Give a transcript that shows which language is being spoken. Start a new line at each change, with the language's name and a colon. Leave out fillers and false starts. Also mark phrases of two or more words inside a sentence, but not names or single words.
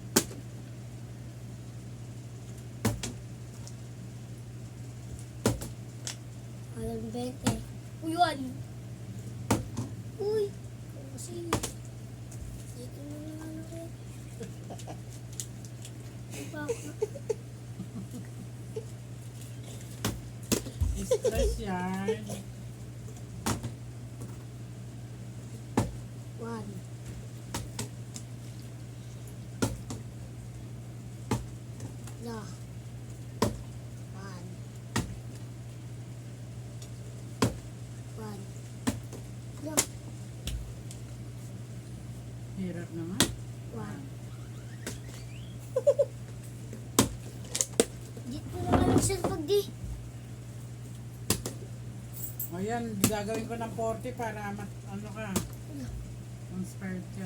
Filipino: Walang 20. Uy, one. Uy. Kasi. Dito na lang ano kayo. Diba ako? Stress yan.
English: One. No. One. One. No.
Filipino: Hirap naman. One. Dito na lang sa pag di. O yan, gagawin ko ng 40 para ano ka, inspired ka.